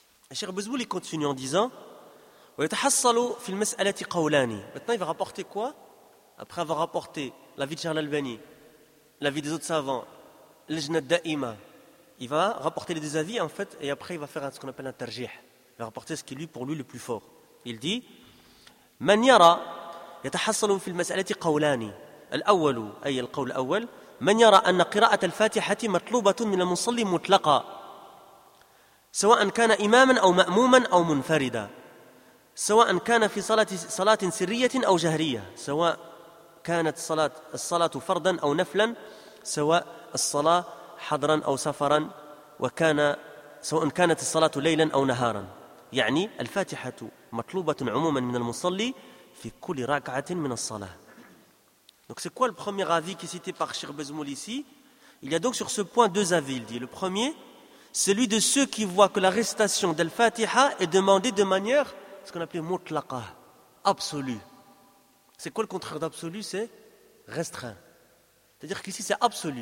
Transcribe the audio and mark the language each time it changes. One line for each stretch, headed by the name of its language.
French: Et Cheikh Bouzboul, il continue en disant
Arabic: وَيَتَحَصَّلُوا فِي الْمَسْأَلَةِ قَوْلَانِ.
French: Maintenant, il va rapporter quoi? Après avoir rapporté l'avis de Cheikh Al-Albani, l'avis des autres savants, l'ajnad da'ima, il va rapporter les deux avis, en fait, et après, il va faire ce qu'on appelle un tarjih. Il va rapporter ce qui est lui, pour lui, le plus fort. Il dit
Arabic: مَنْ يَرَى يَتَحَصَّلُوا فِي الْمَسْأَلَةِ قَوْلَانِ الْأَوَّلُ أي القول الأول من يرى أن قراءة الفاتحة مطلوبة من المصلي مطلقا سواء كان إماما أو مأموما أو منفردا سواء كان في صلاة سرية أو جهرية سواء كانت الصلاة فردا أو نفلا سواء الصلاة حضرا أو سفرا وكان سواء كانت الصلاة ليلا أو نهارا يعني الفاتحة مطلوبة عموما من المصلي في كل ركعة من الصلاة.
French: Donc c'est quoi le premier avis qui est cité par Cheikh Bezmoul ici? Il y a donc sur ce point deux avis, il dit. Le premier, celui de ceux qui voient que la récitation d'Al-Fatiha est demandée de manière, ce qu'on appelait mutlaqa, absolue. C'est quoi le contraire d'absolu? C'est restreint. C'est-à-dire qu'ici c'est absolu.